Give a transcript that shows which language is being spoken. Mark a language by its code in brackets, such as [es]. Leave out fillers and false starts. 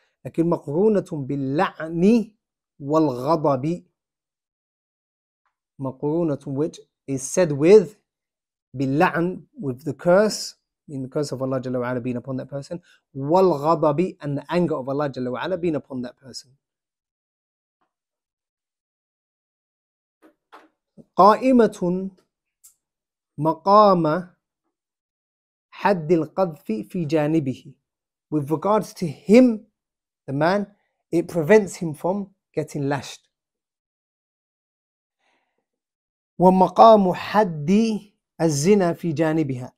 [ar] Lakin maqrunatun bil-la'ni wal-ghadabi. [en] Maqrunatun, which is said with bil-la'n, with the curse, in the curse of Allah Jalla wa Ala being upon that person, wal-ghadabi, and the anger of Allah Jalla wa Ala being upon that person. [ar] قائمة مقام حد القذف في جانبه. [en] With regards to him, the man, it prevents him from getting lashed. [ar] ومقام حد الزنا في جانبها.